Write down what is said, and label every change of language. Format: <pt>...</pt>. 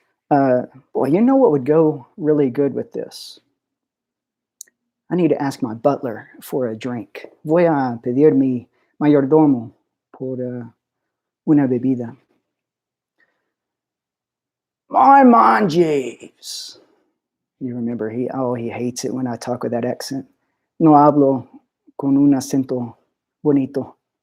<en>Boy, you know what would go really good with this? I need to ask my butler for a drink.</en> <es>Voy a pedir mi mayordomo por una bebida.</es> <en>My man, Jeeves. You remember he hates it when I talk with that accent.</en> <es>No hablo con un acento bonito.</es>